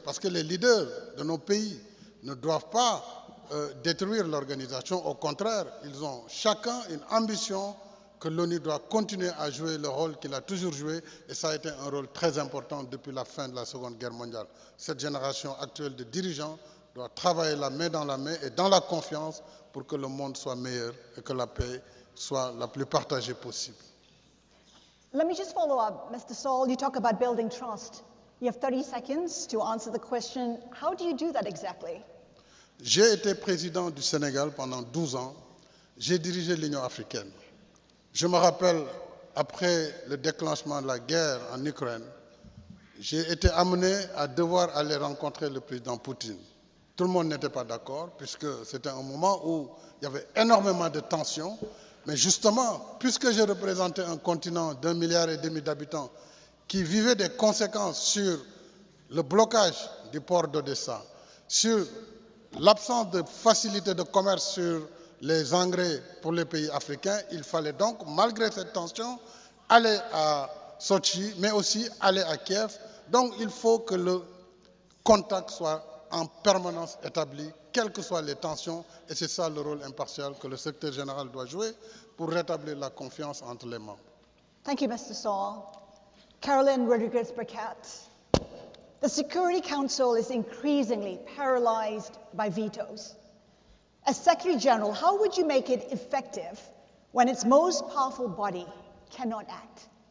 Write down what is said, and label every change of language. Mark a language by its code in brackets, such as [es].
[fr] Parce que les leaders de nos pays ne doivent pas détruire l'organisation. Au contraire, ils ont chacun une ambition que l'ONU doit continuer à jouer le rôle qu'il a toujours joué, et ça a été un rôle très important depuis la fin de la Seconde Guerre mondiale. Cette génération actuelle de dirigeants doit travailler la main dans la main et dans la confiance pour que le monde soit meilleur et que la paix soit la plus partagée possible. [en] Let me just follow up, Mr. Sall. You talk about building trust. You have 30 seconds to answer the question. How do you do that exactly? [fr] J'ai été président du Sénégal pendant 12 ans. J'ai dirigé l'Union africaine. Je me rappelle, après le déclenchement de la guerre en Ukraine, j'ai été amené à devoir aller rencontrer le président Poutine. Tout le monde n'était pas d'accord, puisque c'était un moment où il y avait énormément de tensions. Mais justement, puisque j'ai représenté un continent d'1,5 milliard d'habitants qui vivait des conséquences sur le blocage du port d'Odessa, sur l'absence de facilité de commerce sur les engrais pour les pays africains, il fallait donc, malgré cette tension, aller à Sochi, mais aussi aller à Kiev. Donc il faut que le contact soit en permanence établi, quelles que soient les tensions, et c'est ça le rôle impartial que le secrétaire général doit jouer pour rétablir la confiance entre les membres. [en] Thank you, Mr. Sall. Caroline Rodriguez-Burkett. The Security Council is increasingly paralyzed by vetoes. As Secretary General, how would you make it effective when its most powerful body cannot act?